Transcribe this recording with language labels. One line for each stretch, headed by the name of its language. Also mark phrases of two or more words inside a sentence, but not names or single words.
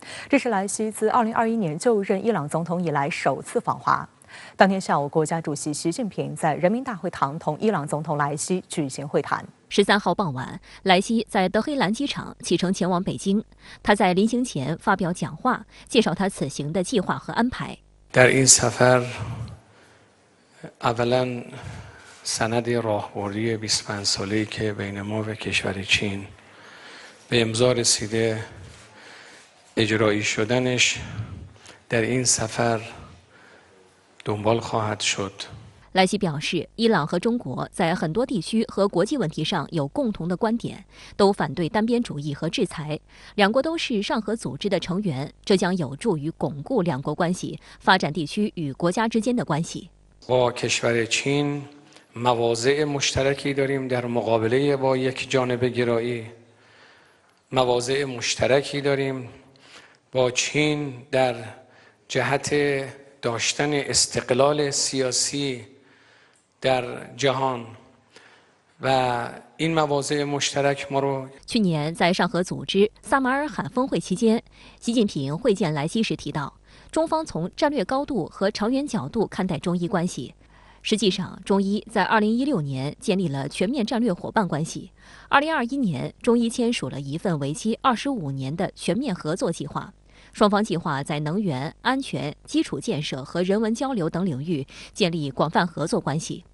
Chinese: 这是莱西自2021年就任伊朗总统以来首次访华。当天下午，国家主席习近平在人民大会堂同伊朗总统莱西举行会谈。 13号傍晚，莱西在德黑兰机场启程前往北京。他在临行前发表讲话，介绍他此行的计划和安排。
Persian: سند راهبردی 25 ساله‌ای که بین ما و کشور چین به امضا رسیده اجرایی شدنش در این سفر دنبال خواهد شد。
Chinese: 莱西表示，伊朗和中国在很多地区和国际问题上有共同的观点，都反对单边主义和制裁。两国都是上合组织的成员，这将有助于巩固两国关系，发展地区与国家之间的关系。
Persian: با کشور چین مواضع مشترکی داریم در مقابله با یک جانبه گرایی. مواضع مشترکی داریم با چین در جهت داشتن استقلال سیاسی در جهان و این مواضع مشترک ما رو。
Chinese: 去年在上合组织萨马尔罕峰会期间，习近平会见莱西时提到，中方从战略高度和长远角度看待中伊关系。实际上，中伊在2016年建立了全面战略伙伴关系。2021年，中伊签署了一份为期25年的全面合作计划，双方计划在能源、安全、基础建设和人文交流等领域建立广泛合作关系。